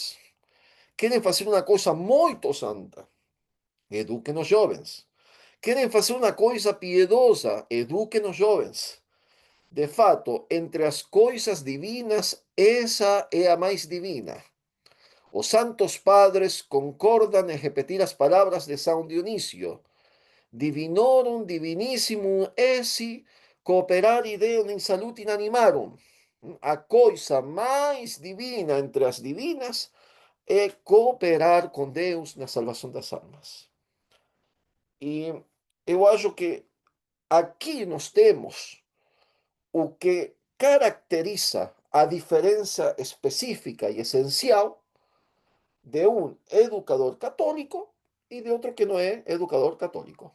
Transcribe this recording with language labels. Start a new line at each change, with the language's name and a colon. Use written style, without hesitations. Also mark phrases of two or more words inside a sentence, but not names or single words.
Portuguese: Querem fazer uma coisa muito santa, eduquen os jovens. Querem fazer uma coisa piedosa, eduquen os jovens. De fato, entre as coisas divinas, essa é a mais divina. Os santos padres concordam em repetir as palavras de São Dionísio.
Latin: Divinorum divinissimum esse cooperare Deum in salutin animarum.
Portuguese: A coisa mais divina entre as divinas é cooperar com Deus na salvação das almas. E eu acho que aqui nós temos o que caracteriza a diferença específica e essencial de um educador católico e de outro que não é educador católico.